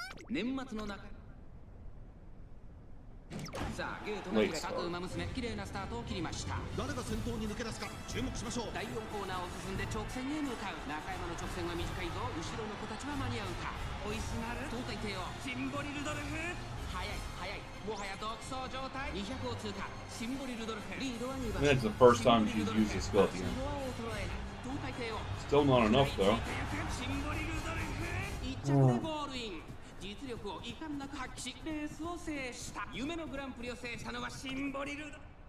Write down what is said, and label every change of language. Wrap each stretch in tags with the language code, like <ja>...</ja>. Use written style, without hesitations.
<ja>年末の中さあゲートが各馬娘綺麗なスタートを切りました。誰が先頭に抜け出すか注目しましょう。第4コーナーを進んで直線へ向かう。中山の直線は短いぞ。後ろの子たちは間に合うか。追いすがる東海帝王シンボリルドルフ。速い速いもはや独走状態。200を通過。シンボリルドルフリードは2番。</ja> <en>I think that's the first time she's used this skill at the end.</en> <ja>東海帝王</ja> <en>Still not enough though.</en> <ja>シンボリルドルフ1着でゴールイン。実力を遺憾なく発揮しレースを制した夢のグランプリを制したのはシンボリルド。</ja>